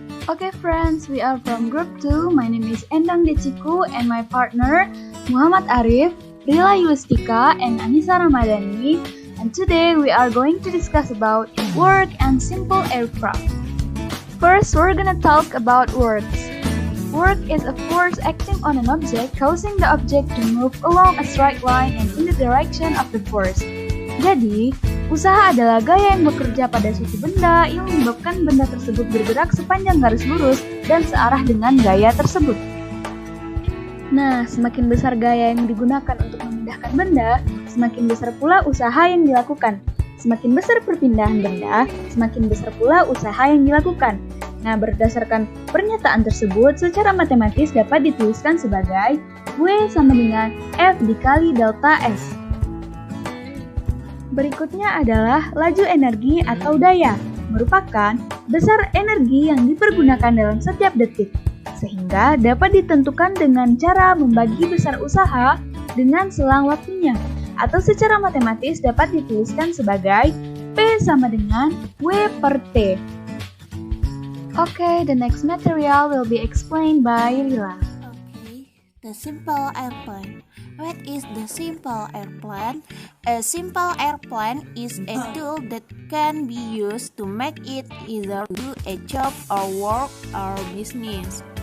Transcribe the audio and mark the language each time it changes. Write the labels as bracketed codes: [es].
[en] Okay friends, we are from group 2. My name is Endang Deciku and my partner Muhammad Arif, Rila Yulistika and Anissa Ramadhani. And today we are going to discuss about work and simple aircraft. First, we're gonna talk about works. Work is a force acting on an object, causing the object to move along a straight line and in the direction of the force. [id] Jadi, usaha adalah gaya yang bekerja pada suatu benda yang menyebabkan benda tersebut bergerak sepanjang garis lurus dan searah dengan gaya tersebut. Nah, semakin besar gaya yang digunakan untuk memindahkan benda, semakin besar pula usaha yang dilakukan. Semakin besar perpindahan benda, semakin besar pula usaha yang dilakukan. Nah, berdasarkan pernyataan tersebut, secara matematis dapat dituliskan sebagai W sama dengan F dikali delta S. Berikutnya adalah laju energi atau daya, merupakan besar energi yang dipergunakan dalam setiap detik, sehingga dapat ditentukan dengan cara membagi besar usaha dengan selang waktunya, atau secara matematis dapat dituliskan sebagai P sama dengan W per T. [en] Okay, the next material will be explained by Rila. Okay, the simple airplane. What is the simple airplane? A simple airplane is a tool that can be used to make it either do a job or work or business.